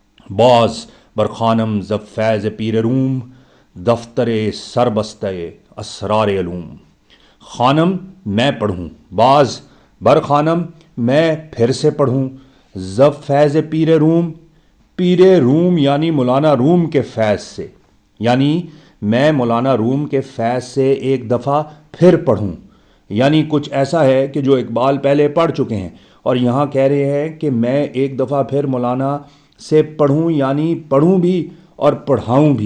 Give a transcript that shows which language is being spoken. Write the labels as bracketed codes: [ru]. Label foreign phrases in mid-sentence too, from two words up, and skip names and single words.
[fa] باز برخانم ز فیض پیر روم، دفتر سربستہ اسرار علوم۔ [ur] خانم میں پڑھوں، [fa] باز برخانم [ur] میں پھر سے پڑھوں، [fa] ز فیض پیر روم، [ur] پیر روم یعنی مولانا روم کے فیض سے، یعنی میں مولانا روم کے فیض سے ایک دفعہ پھر پڑھوں۔ یعنی کچھ ایسا ہے کہ جو اقبال پہلے پڑھ چکے ہیں اور یہاں کہہ رہے ہیں کہ میں ایک دفعہ پھر مولانا سے پڑھوں، یعنی پڑھوں بھی اور پڑھاؤں بھی۔